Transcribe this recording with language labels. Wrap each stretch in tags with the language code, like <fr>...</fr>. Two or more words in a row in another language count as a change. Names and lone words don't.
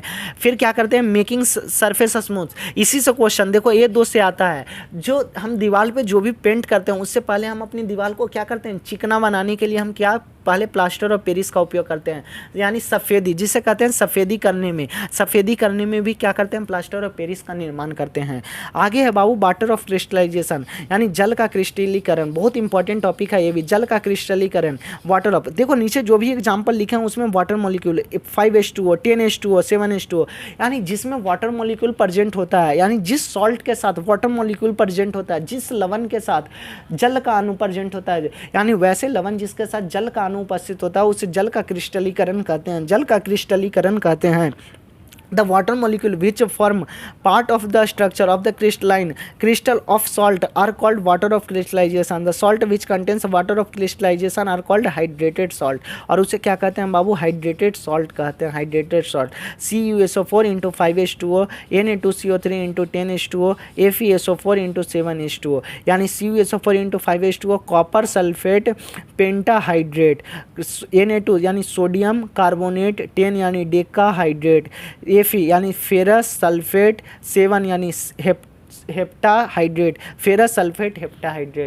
<hi>फिर क्या करते हैं,</hi> <en>making surface smooth,</en> <hi>इसी से क्वेश्चन देखो ये दो से आता है, जो हम दीवार पे जो भी पेंट करते हैं उससे पहले हम अपनी दीवार को क्या करते हैं, चिकना बनाने के लिए हम क्या पहले</hi> <en>plaster of Paris</en> <hi>का उपयोग करते हैं, यानी सफ़ेदी जिसे कहते हैं, सफ़ेदी करने में भी क्या करते हैं,</hi> <en>plaster of Paris</en> <hi>का निर्माण करते हैं। आगे है बाबू</hi> <en>water of crystallization</en> <hi>यानी जल का क्रिस्टलीकरण, बहुत</hi> <en>important topic</en> <hi>है ये भी, जल का क्रिस्टलीकरण।</hi> <en>water of,</en> <hi>देखो नीचे जो भी एग्जाम्पल लिखे हैं उसमें</hi> <en>water molecule</en> <hi>5H2O, 10H2O, 7H2O, यानी जिसमें</hi> <en>water molecule present</en> <hi>होता है, यानी जिस सॉल्ट के साथ</hi> <en>water molecule present</en> <hi>होता है, जिस लवण के साथ जल का अणु प्रेजेंट होता है, यानी वैसे लवण जिसके साथ जल का उपस्थित होता है उसे जल का क्रिस्टलीकरण कहते हैं, जल का क्रिस्टलीकरण कहते हैं।</hi> <en>The water molecule which form part of the structure of the crystalline crystal of salt are called water of crystallization. The salt which contains water of crystallization are called hydrated salt.</en> <hi>और उसे क्या कहते हैं बाबू,</hi> <en>hydrated salt</en> <hi>कहते हैं,</hi> <en>hydrated salt. CuSO4 into 5H2O, Na2CO3 into 10H2O, FeSO4 into 7H2O,</en> <hi>यानी CuSO4 into 5H2O</hi> <en>copper sulphate pentahydrate,</en> <hi>Na2 यानी</hi> <en>sodium carbonate,</en> <hi>10 यानी डेकाहाइड्रेट, Fe यानी</hi> <en>ferrous sulphate,</en> <hi>7 यानी हेप्टाहाइड्रेट,</hi> <en>ferrous sulphate heptahydrate.</en>